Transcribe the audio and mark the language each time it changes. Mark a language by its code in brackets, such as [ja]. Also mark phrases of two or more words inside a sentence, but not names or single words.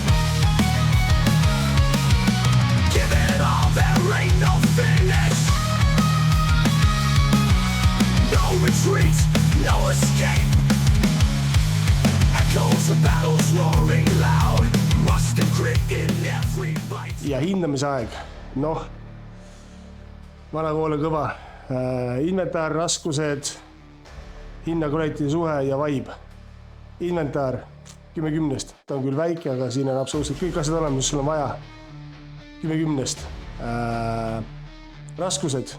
[en] Give it all, there ain't no finish. No retreat, no escape. Echoes of battles roaring loud. Rust and grit in every bite. [et] Ja hindamise aeg, noh, vanakool on kõva. Inventaar, raskused, hinna-kvaliteedi suhe ja vibe. Inventaar 10-10, ta on küll väike, aga siin on absoluutselt kõik asjad olemas, mis sul on vaja. 10-10. Raskused.